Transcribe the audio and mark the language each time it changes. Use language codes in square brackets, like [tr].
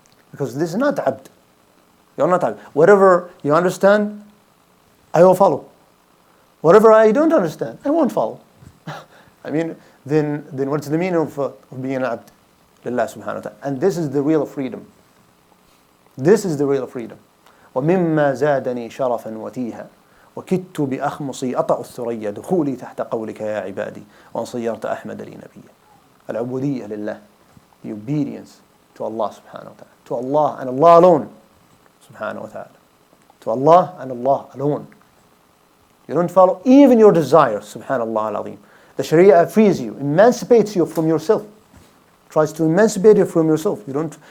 [en] Because this is not abd. You're not abd. Whatever you understand, I will follow. Whatever I don't understand, I won't follow. Then what's the meaning of being an abd? Lillah subhanahu wa ta'ala. And this is the real freedom. This is the real freedom. [ar] وَمِمَّا زَادَنِي شَرَفًا وَتِيهًا وكدت بأخمصي أطأ الثريا دخولي تحت قولك يا عبادي وأن صيرت أحمد لي نبيا. العبودية لله, [en] the obedience to Allah subhanahu wa ta'ala, to Allah and Allah alone subhanahu wa ta'ala, to Allah and Allah alone. You don't follow even your desires, subhanallah al-azim. The Sharia frees you, emancipates you from yourself, tries to emancipate you from yourself. You don't.